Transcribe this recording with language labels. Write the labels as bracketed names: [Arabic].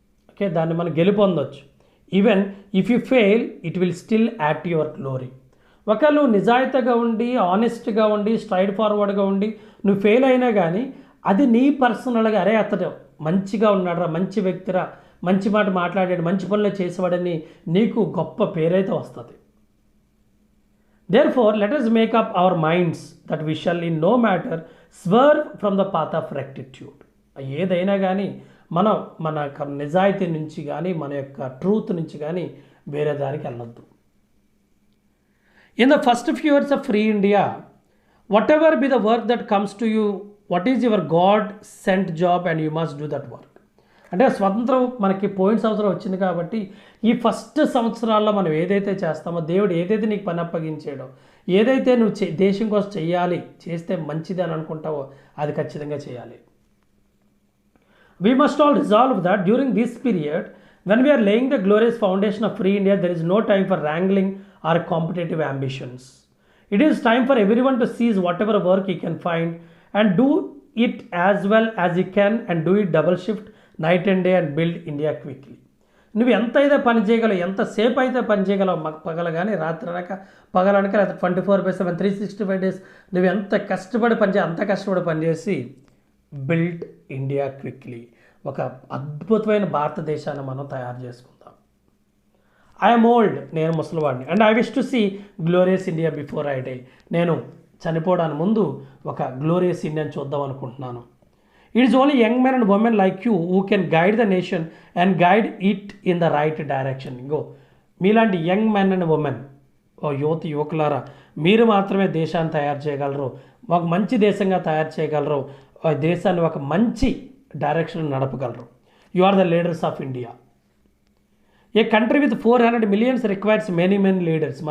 [English] okay, [Telugu] దాన్ని మనం గెలుపొందొచ్చు. [English] Even if you fail it will still add to your glory. [Telugu] ఒకవేళ నువ్వు నిజాయితీగా ఉండి, ఆనెస్ట్గా ఉండి, స్ట్రైట్ ఫార్వర్డ్గా ఉండి నువ్వు ఫెయిల్ అయినా కానీ అది నీ పర్సనల్గా, అరే అతడు మంచిగా ఉన్నాడురా, మంచి వ్యక్తిరా, మంచి మాట మాట్లాడాడు, మంచి పనులు చేసేవాడని నీకు గొప్ప పేరైతే వస్తుంది. [English] Therefore, let us make up our minds that we shall in no matter swerve from the path of rectitude. [Telugu] ఏదైనా కానీ మనం మన నిజాయితీ నుంచి కానీ, మన యొక్క ట్రూత్ నుంచి కానీ వేరే దానికి వెళ్ళొద్దు. [English] In the first few years of free India, whatever be the work that comes to you, what is your God sent job and you must do that work. [Telugu] అంటే స్వతంత్రం మనకి పోయిన సంవత్సరం వచ్చింది కాబట్టి ఈ ఫస్ట్ సంవత్సరాల్లో మనం ఏదైతే చేస్తామో, దేవుడు ఏదైతే నీకు పని అప్పగించాడో, ఏదైతే నువ్వు దేశం కోసం చేయాలి, చేస్తే మంచిది అని అనుకుంటావో అది ఖచ్చితంగా చేయాలి. [English] We must all resolve that during this period when we are laying the glorious foundation of free India, there is no time for wrangling or competitive ambitions. It is time for everyone to seize whatever work he can find and do it as well as he can and do it double shift night and day and build India quickly. [Telugu] నువ్వు ఎంత అయితే పని చేయగలవు, ఎంతసేపు అయితే పని చేయగలవు, పగలు కానీ రాత్రి అనక పగలనక, లేదా 24/7 365 days నువ్వు ఎంత కష్టపడి అంత కష్టపడి పనిచేసి [English] build India quickly, [Telugu] ఒక అద్భుతమైన భారతదేశాన్ని మనం తయారు చేసుకుందాం. [English] I'm old, [Telugu] నేను ముసలివాడిని, [English] And I wish to see glorious India before I die. [Telugu] నేను చనిపోవడానికి ముందు ఒక గ్లోరియస్ ఇండియాని చూద్దాం అనుకుంటున్నాను. [English] It is only young men and women like you who can guide the nation and guide it in the right direction. [Telugu] మీలాంటి [English] young men and women, [Telugu] యువకులారా, మీరు మాత్రమే దేశాన్ని తయారు చేయగలరు, ఒక మంచి దేశంగా తయారు చేయగలరు, దేశాన్ని ఒక మంచి direction నడపగలరు. [English] You are the leaders of India. A country with 400 million requires many leaders.